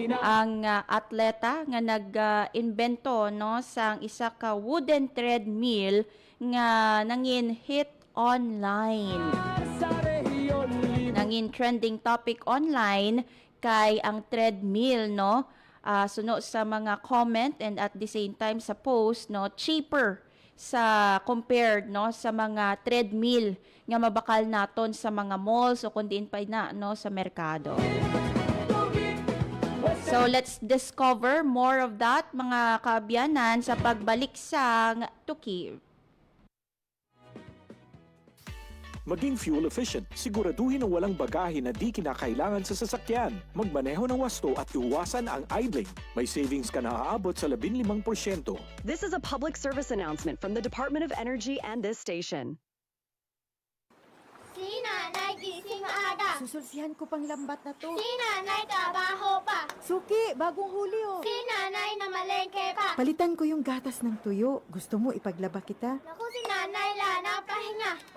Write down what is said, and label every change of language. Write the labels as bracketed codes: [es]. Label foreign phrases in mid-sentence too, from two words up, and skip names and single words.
[hil] ang atleta nga nag-invento no sang isa ka wooden treadmill nga nangin hit online. Nangin trending topic online kay ang treadmill no. Suno sa mga comment [en] and at the same time [hil] sa post no, cheaper sa compared no sa mga treadmill nga mabakal naton sa mga malls o kundi pa na no sa merkado. [en] So let's discover more of that [hil] mga kaabyanan sa pagbalik sang Tukib. [tl] Maging [en] fuel efficient, [tl] siguraduhin ang walang bagahe na di kinakailangan sa sasakyan. Magmaneho ng wasto at iwasan ang idling. [en] May savings [tl] ka na aabot sa 15%. [en] This is a public service announcement from the Department of Energy and this station. [tl] Si nanay gising maaga. Susulsihan ko pang lambat na to. Si nanay trabaho pa. Suki, bagong huli oh. Si nanay na malengke pa. Palitan ko yung gatas ng tuyo. Gusto mo ipaglaba kita? Naku, si nanay lana pahinga.